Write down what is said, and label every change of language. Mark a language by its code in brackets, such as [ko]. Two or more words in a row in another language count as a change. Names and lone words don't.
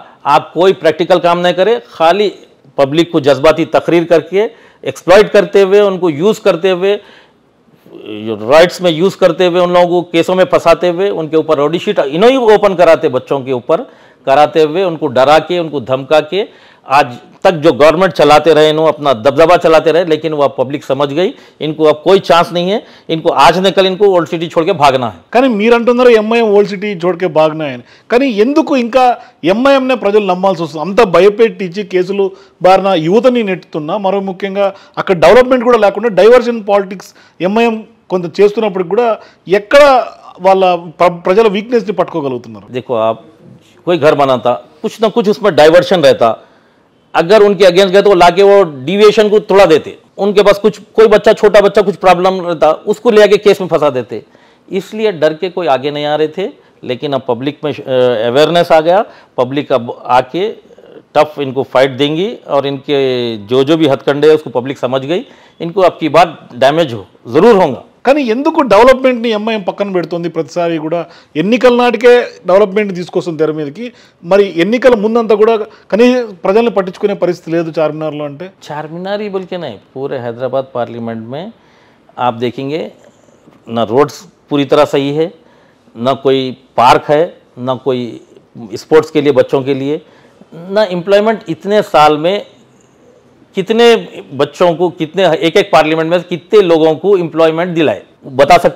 [hi] आप कोई प्रैक्टिकल काम नहीं करे, खाली पब्लिक को जज्बाती तकरीर करके एक्सप्लॉइट करते हुए, उनको यूज़ करते हुए, राइट्स में यूज़ करते हुए, उन लोगों को केसों में फंसाते हुए, उनके ऊपर [en] rowdy sheet [hi] इन्हों ही ओपन कराते, बच्चों के ऊपर कराते हुए, उनको डरा के, उनको धमका के, आज तक जो गवर्नमेंट चलाते रहे, इन्हों अपना दबदबा चलाते रहे, लेकिन वह पब्लिक समझ गई इनको अब कोई चांस नहीं है। इनको आज न कल इनको [en] old city [hi] छोड़ के भागना है। [te] కానీ మీరు అంటున్నారు ఎంఐఎం [en] old city [te] చోటుకే బాగున్నాయని. కానీ ఎందుకు ఇంకా ఎంఐఎంనే ప్రజలు నమ్మాల్సి వస్తుంది? అంత భయపెట్టించి కేసులు బారిన యువతని నెట్టుతున్నా, మరో ముఖ్యంగా అక్కడ డెవలప్మెంట్ కూడా లేకుండా [en] diversion politics [te] ఎంఐఎం కొంత చేస్తున్నప్పటికి కూడా ఎక్కడ వాళ్ళ ప్రజల వీక్నెస్ని పట్టుకోగలుగుతున్నారు? [hi] देखो आप कोई घर बनाता कुछ ना कुछ उसमें डाइवर्शन रहता, अगर उनके अगेंस्ट गए तो लाके वो डिविएशन को तोड़ा देते, उनके पास कुछ कोई बच्चा छोटा बच्चा कुछ प्रॉब्लम रहता उसको ले आके केस में फंसा देते, इसलिए डर के कोई आगे नहीं आ रहे थे। लेकिन अब पब्लिक में अवेयरनेस आ गया, पब्लिक अब आके टफ इनको फाइट देंगी और इनके जो भी हथकंडे है उसको पब्लिक समझ गई, इनको अब की बार डैमेज हो ज़रूर होगा। [te] కానీ ఎందుకు డెవలప్మెంట్ని ఎంఐఎం పక్కన పెడుతుంది? ప్రతిసారి కూడా ఎన్నికల నాటికే డెవలప్మెంట్ తీసుకొస్తుంది తెర మీదకి, మరి ఎన్నికల ముందంతా కూడా కనీస ప్రజల్ని పట్టించుకునే పరిస్థితి లేదు చార్మినార్లో అంటే? [hi] चारमीनार ही बोल के नहीं, पूरे हैदराबाद पार्लियामेंट में आप देखेंगे ना रोड्स पूरी तरह सही है, ना कोई पार्क है, ना कोई स्पोर्ट्स के लिए बच्चों के लिए, ना एम्प्लॉयमेंट। इतने साल में कितने बच्चों को, कितने एक एक पार्लियामेंट में कितने लोगों को एम्प्लॉयमेंट दिलाए, बता सकते?